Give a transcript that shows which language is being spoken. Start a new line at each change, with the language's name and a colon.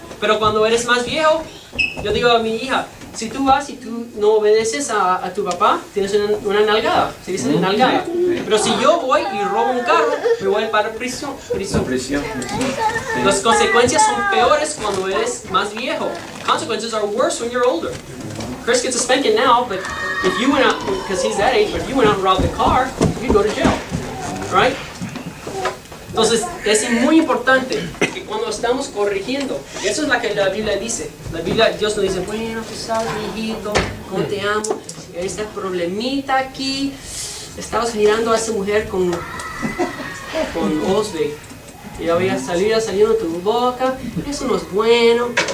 Spanish: Pero cuando eres más viejo, yo digo a mi hija, si tú vas y tú no obedeces a tu papá, tienes una nalgada. Se dice nalgada. Pero si yo voy y robo un carro, me voy para prisión. Las consecuencias son peores cuando eres más viejo.
English: Consequences are worse when you're older. Chris gets a spanking now, but if you went out, because he's that age, but if you went out and robbed the car, you'd go to jail. Right?
Spanish: Entonces, es muy importante que cuando estamos corrigiendo, eso es lo que la Biblia dice. La Biblia, Dios nos dice, bueno, tú sabes, mi hijito, cómo te amo, hay este problemita aquí, estabas mirando a esa mujer con ojos de, y ya veía saliendo de tu boca, eso no es bueno.